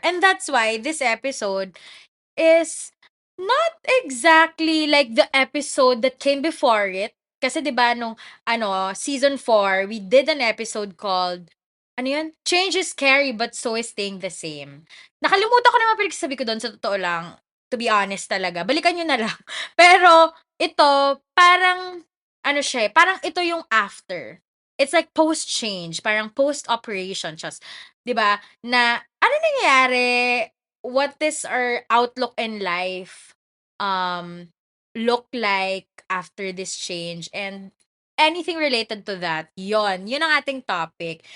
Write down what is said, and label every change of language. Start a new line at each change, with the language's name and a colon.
English: And that's why this episode is not exactly like the episode that came before it.
Filipino: Kasi 'di ba nung
English: season 4, we did an episode called ano yun? Change is scary but so is staying the same.
Filipino: Nakalimutan ko naman pinagsasabi ko doon sa totoo lang.
English: To be honest talaga.
Filipino: Balikan nyo na lang. Pero ito, parang ano siya, parang ito yung after.
English: It's like post-change,
Filipino: parang post-operation.
English: Just, 'di ba?
Filipino: Na ano nangyayari?
English: What is our outlook in life look like after this change, and anything related to that,
Filipino: yun ang ating topic.